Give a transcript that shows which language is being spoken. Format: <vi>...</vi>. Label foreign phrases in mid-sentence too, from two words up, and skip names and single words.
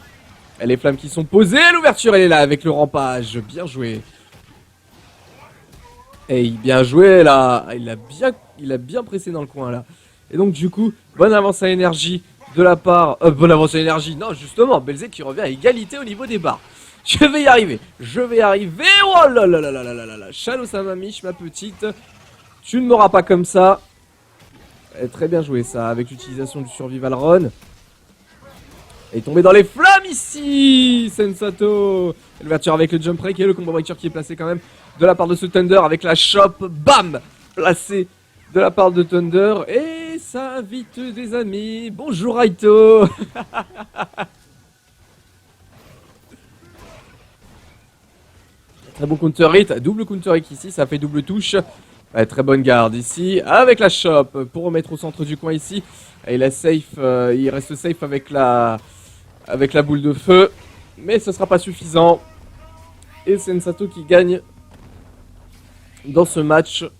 <fr>Les flammes qui sont posées, l'ouverture elle est là avec le rampage, bien joué. Et bien joué là, il a bien pressé dans le coin là. Et donc du coup, bonne avance à énergie de la part... bonne avance à énergie, non justement, Belzé qui revient à égalité au niveau des barres. Je vais y arriver, je vais y arriver. Oh là là là là là là là là. Shadow Samamish, ma petite, tu ne m'auras pas comme ça. Très bien joué ça, avec l'utilisation du Survival Run. Et tombé dans les flammes ici, Sensato. L'ouverture avec le</fr> <en>jump break</en> <fr>et le</fr> <en>combo breaker</en> <fr>qui est placé quand même de la part de ce Thunder avec la shop. Bam, placé de la part de Thunder. Et ça invite des amis. Bonjour Raito. Très bon</fr> <en>counter hit, double counter hit</en> <fr>ici, ça fait double touche. Très bonne garde ici, avec la shop pour remettre au centre du coin ici. Et la safe, il reste safe avec la boule de feu. Mais ce sera pas suffisant. Et Sensato qui gagne dans ce match.</fr>